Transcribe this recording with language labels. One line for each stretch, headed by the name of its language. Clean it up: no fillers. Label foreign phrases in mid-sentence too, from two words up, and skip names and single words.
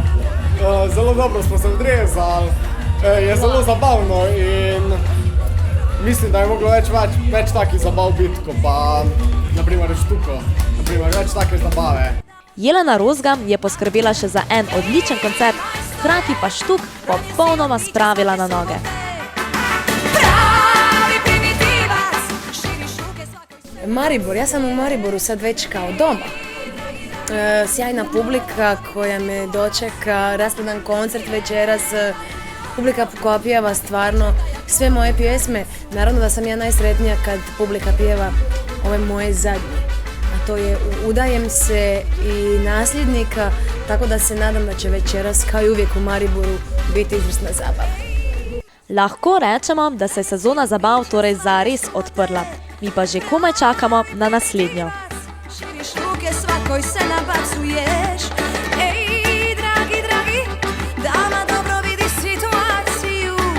Slovenian: Zelo dobro smo se odrezali, je zelo zabavno in mislim, da je moglo več takih zabav biti, kot pa naprimer v Štuku, več take zabave. Jelena Rozga je poskrbela še za en odličen koncert, hkrati pa Štuk popolnoma spravila na noge.
Croatian: Maribor, ja sam u Mariboru sad već kao doma. Sjajna publika koja me dočeka, raspredan koncert večeras, publika koja pjeva stvarno sve moje pjesme. Naravno da sam ja najsretnija kad publika pjeva ove moje zadnje. A to je Udajem se i Nasljednika, tako da se nadam da će večeras kao i uvijek u Mariboru biti izvrsna zabava.
Slovenian: Lahko rečemo, da se je sezona zabav torej zares odprla. Mi pa že komaj čakamo na naslednjo.
Croatian: Širiš ruke, svakoj se nabacuješ. Ej, dragi, dragi, dama dobro vidi situaciju.